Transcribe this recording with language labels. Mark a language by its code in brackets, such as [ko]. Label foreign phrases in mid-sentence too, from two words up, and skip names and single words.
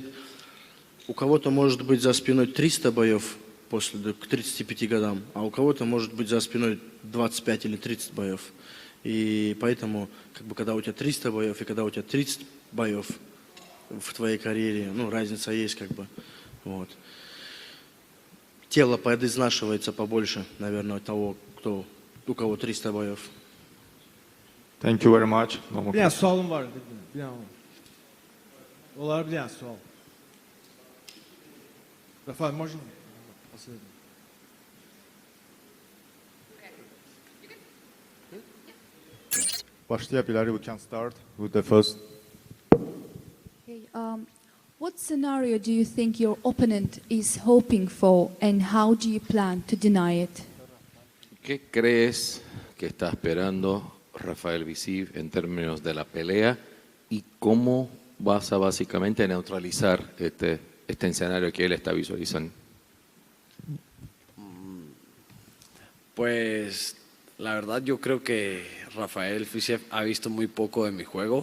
[ru] У кого-то может быть за спиной 300 боев к 35 годам, а у кого-то может быть за спиной 25 или 30 боев. И поэтому, как бы, когда у тебя 300 боев и когда у тебя 30 боев в твоей карьере, ну, разница есть, как бы, вот. Тело подизнашивается побольше, наверное, от того, у кого 300 боев. [en] Thank you very much. [az] Bir dənə sualım var. Olar bir dənə sual. [ru] Rafael, можно? [tr] Başlayabilir. [en] We can start with the first. Okay, what scenario do you think your opponent is hoping for, and how do you plan to deny it? [es] ¿Qué crees que está esperando Rafael Visiv en términos de la pelea y cómo vas a básicamente neutralizar este escenario que él está visualizando? Pues la verdad yo creo que Rafael Fisiev ha visto muy poco de mi juego.